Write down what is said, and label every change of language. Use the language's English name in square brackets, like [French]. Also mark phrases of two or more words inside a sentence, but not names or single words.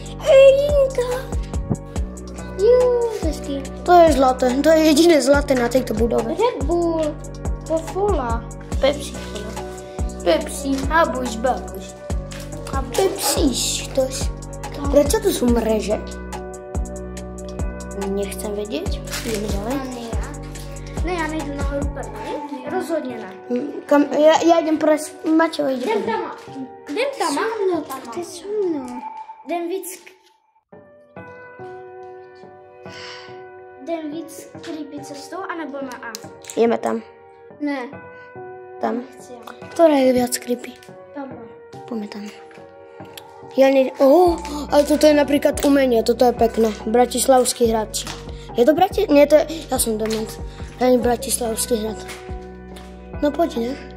[Slovak] To je zlaté, to je jediné zlaté na tejto budove. Red Bull, Coca-Cola, Pepsi. Habuš, babuš. Pepsi, tož. Prečo tu sú mreže? Nechcem vedieť. Ideme ďalej. [Czech] Ne, já nejdu nahoru první. Rozhodně ne. [Slovak] Ja idem prez... Maťo ide. [Czech] Jdem tam. Ty so mnou. Jdem víc creepy cestou, anebo na A? [Slovak] Ideme tam. Ne. Tam. [Czech] Chci. [Slovak] Ktorá je viac creepy? Dobro. Poďme tam. Ale toto je napríklad umenie, toto je pekné. Bratislavský hrad. Je to Nie, to je... Ja som dement. Ani Bratislavský hrad. No poď, ne?